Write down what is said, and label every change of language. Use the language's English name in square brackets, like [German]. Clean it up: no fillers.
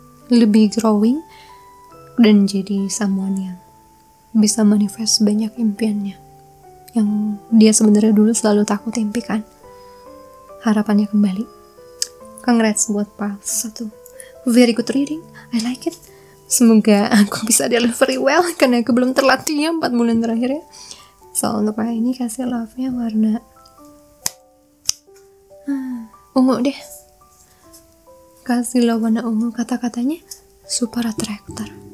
[Indonesian] lebih growing dan jadi someone yang bisa manifest banyak impiannya yang dia sebenarnya dulu selalu takut impikan. Harapannya kembali. Congrats buat part 1. [English] Very good reading, I like it. [Indonesian] Semoga aku bisa [English] delivery well [Indonesian] karena aku belum terlatih 4 bulan terakhir ya. So untuk kali ini kasih love-nya warna ungu deh. Kasih love warna ungu, kata-katanya super attractor.